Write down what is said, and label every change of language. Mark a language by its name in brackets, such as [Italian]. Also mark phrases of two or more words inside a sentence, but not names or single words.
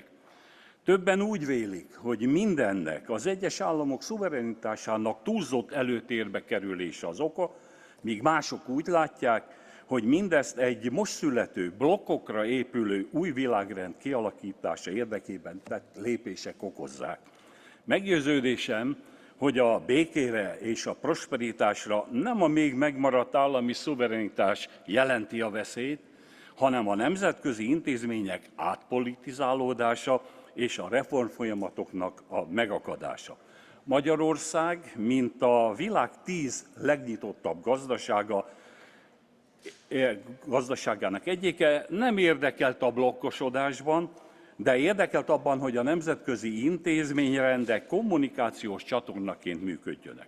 [Hungarian] Többen úgy vélik, hogy mindennek az egyes államok szuverenitásának túlzott előtérbe kerülése az oka, míg mások úgy látják, hogy mindezt egy most születő, blokkokra épülő új világrend kialakítása érdekében tett lépések okozzák. Meggyőződésem, hogy a békére és a prosperitásra nem a még megmaradt állami szuverenitás jelenti a veszélyt, hanem a nemzetközi intézmények átpolitizálódása és a reformfolyamatoknak a megakadása. Magyarország, mint a világ 10 legnyitottabb gazdaságának egyike, nem érdekelt a blokkosodásban, de érdekelt abban, hogy a nemzetközi intézményrendek kommunikációs csatornaként működjönek.